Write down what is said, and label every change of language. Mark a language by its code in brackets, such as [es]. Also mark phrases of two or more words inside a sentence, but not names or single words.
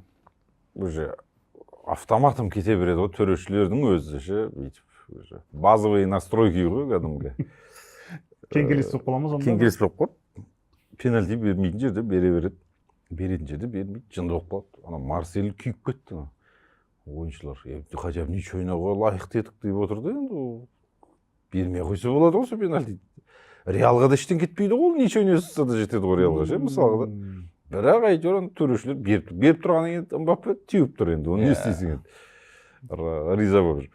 [ru] Уже автоматом [kk] кете береді ғой, төрешілердің өзі ше, [ru] базовый настройки [kk] ғой кәдімгі. Кеңкелес болып қаламыз онда? Кеңкелес болып қалады. Пенальти бермейтін жерде бере береді. Беретін жерде бермейді, жынды болып қалады. Ана Марсель күйіп кетті. Ойыншылар, [ru] хотя бы ничего [kk] ойнауға лайықты едік деп отырды енді. Бермей қойса болады ғой сол пенальти. Реалға да іштен кетпейді ғой, ничего ойнаса да жетеді ғой Реалға ше, мысалға да. Бірақ әйтеуір төрешілер беріп тұрғаннан кейін Мбаппе теуіп тұр енді. Оны не істейсің енді. Риза болып жүр.